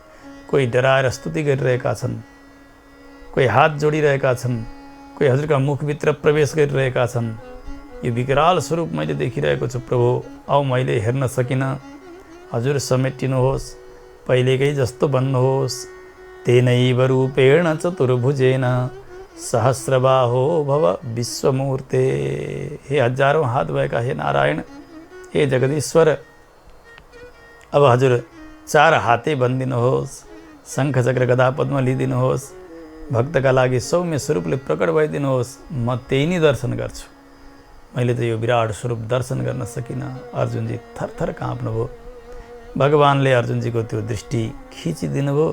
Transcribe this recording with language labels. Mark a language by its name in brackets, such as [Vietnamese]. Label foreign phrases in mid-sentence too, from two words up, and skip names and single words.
[Nepali] कोही डराएर स्तुति गरिरहेका छन्, कोही हात जोडिरहेका छन्, कोही हजुरका मुखभित्र प्रवेश गरिरहेका छन्। यो विकराल स्वरूप मैले देखिरहेको छु प्रभु, औ मैले हेर्न सकिनँ, हजुर समेटिनुहोस्, पहिलेकै जस्तो बन्नुहोस्। [Sanskrit] तेनैव रूपेण चतुर्भुजेन सहस्रबाहो भव विश्वमूर्ते। [Nepali] हे हजारौँ हात भएका हे नारायण, हे जगदीश्वर, अब हजुर चार हाते बनिदिनुहोस्, शङ्ख चक्र गदा पद्म लिइदिनुहोस्, भक्तका लागि सौम्य स्वरूपले प्रकट भइदिनुहोस्, म त्यही नै दर्शन गर्छु। मैले त यो विराट स्वरूप दर्शन गर्न सकिनँ। अर्जुनजी थरथर काँप्नुभयो। भगवानले अर्जुनजीको त्यो दृष्टि खिचिदिनुभयो।